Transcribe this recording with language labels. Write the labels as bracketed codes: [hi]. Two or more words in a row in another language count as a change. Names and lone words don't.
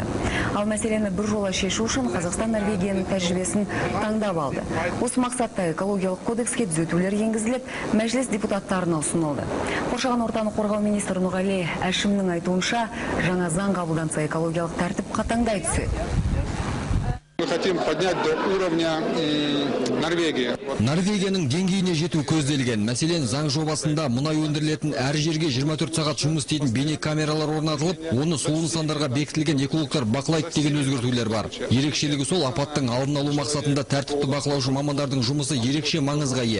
[kk] Ал мәселені біржола шешу үшін Қазақстан Норвегияның тәжірибесін таңдап алды. Осы мақсатта экологиялық кодекске түзетулер енгізіліп, мәжіліс депутаттарына ұсынылды. Қоршаған ортаны қорғау министрі Нұрғали Әшімнің айтуынша, жаңа заң қабылданса экологиялық тәртіп қатаңдай түседі. [ru] Мы хотим поднять до уровня Норвегии. [kk] Норвегияның деңгейіне жету көзделген. Мәселен, заң жобасында мұнай өндірілетін әр жерге 24 сағат жұмыс істейтін бейне камералар орнатылып, оны сол нысандарға бекітілген экологтар бақылайды деген өзгертулер бар. Ерекшелігі сол, апаттың алдын алу мақсатында тәртіпті бақылаушы мамандардың жұмысы ерекше маңызға ие.